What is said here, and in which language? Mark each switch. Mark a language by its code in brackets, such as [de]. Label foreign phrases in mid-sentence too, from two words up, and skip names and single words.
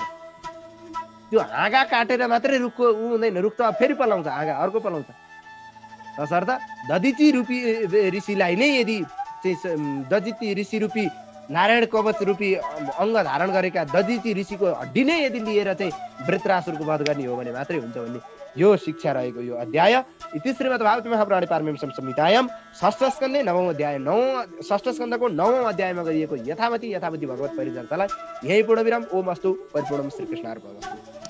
[ne] त्यो हाँगा काटेर मात्रै रुखको हुँदैन, रुख त फेरि पलाउँछ, हाँगा अर्को पलाउँछ। तसर्थ दधिची रूपी ऋषिलाई नै यदि चाहिँ दधिची ऋषि रूपी नारायण कवच रूपी अङ्ग धारण गरेका दधिची ऋषिको हड्डी नै यदि लिएर चाहिँ वृत्रासुरको वध गर्ने हो भने मात्रै हुन्छ भन्ने यो शिक्षा रहेको यो अध्याय। [sa] इति श्रीमद्भागवत महापुराणे पारमेष्ठिम संहितायां षष्ठ स्कन्धे [ne] षष्ठ स्कन्धको 9औं अध्यायमा गरिएको यथामति भगवत परिचर्चालाई यही पूर्ण विराम। [sa] ओम अस्तु परिपूर्णम श्रीकृष्णार्पणमस्तु।